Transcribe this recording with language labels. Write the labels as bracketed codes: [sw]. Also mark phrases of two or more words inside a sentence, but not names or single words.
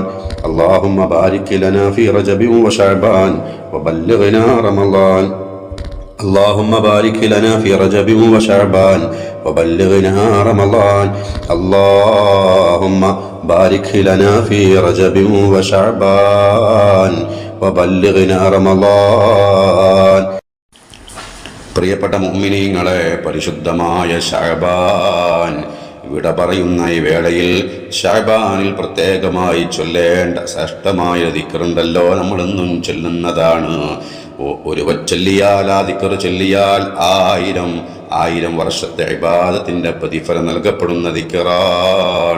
[ar] اللهم بارك لنا في رجب وشعبان وبلغنا رمضان. اللهم بارك لنا في رجب وشعبان وبلغنا رمضان. اللهم بارك لنا في رجب وشعبان وبلغنا رمضان. [ml] പ്രിയപ്പെട്ട മുഅ്മിനീങ്ങളെ, പരിശുദ്ധമായ ശഅബാൻ വിട പറയുന്ന ഈ വേളയിൽ ശഅബാനിൽ പ്രത്യേകമായി ചൊല്ലേണ്ട ശ്രേഷ്ഠമായ ദിക്റുണ്ടല്ലോ, നമ്മളെന്നും ചൊല്ലുന്നതാണ്. ഒരു ചൊല്ലിയാൽ, ആ ദിക്ർ ചൊല്ലിയാൽ 1000 വർഷത്തെ ഇബാദത്തിന്റെ പ്രതിഫലം നൽകപ്പെടുന്ന ദിക്റാണ്.